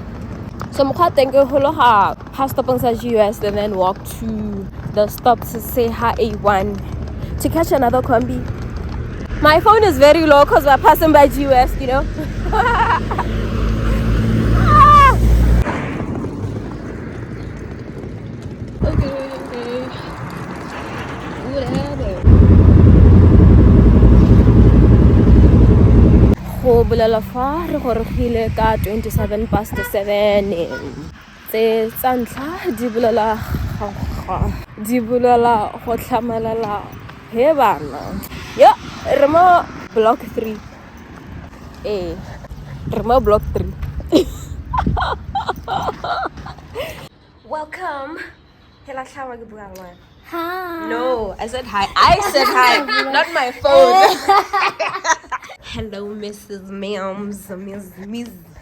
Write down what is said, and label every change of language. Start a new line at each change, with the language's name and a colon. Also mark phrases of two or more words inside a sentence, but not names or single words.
English: So I'm going to pass stop on US and then walk to the stop to say hi A1 to catch another combi. My phone is very low because we're passing by US, you know. Okay. Whatever.
Tswana: Go bolela fa re gorogile ka 27 past 7. Tse tsa ntlha di bolela go tlhamelela he bana. Yo, re mo block 3. Re mo block 3.
English: Welcome. Hi. No, I said hi. I said hi, not my phone. Hello, Mrs. Mams. Miss.